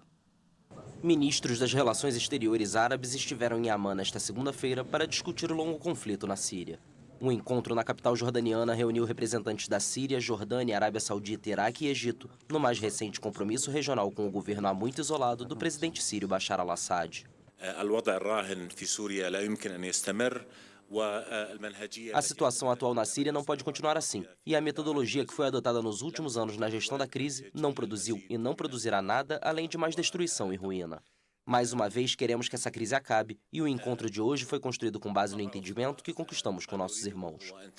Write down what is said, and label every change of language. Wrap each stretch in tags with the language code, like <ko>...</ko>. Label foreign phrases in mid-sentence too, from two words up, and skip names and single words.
<pt>Ministros das Relações Exteriores árabes estiveram em Amman nesta segunda-feira para discutir o longo conflito na Síria. Um encontro na capital jordaniana reuniu representantes da Síria, Jordânia, Arábia Saudita, Iraque e Egito, no mais recente compromisso regional com o governo há muito isolado do presidente sírio Bashar al-Assad. A situação atual na Síria não pode continuar assim, e a metodologia que foi adotada nos últimos anos na gestão da crise não produziu e não produzirá nada além de mais destruição e ruína. Mais uma vez, queremos que essa crise acabe, e o encontro de hoje foi construído com base no entendimento que conquistamos com nossos irmãos.</pt>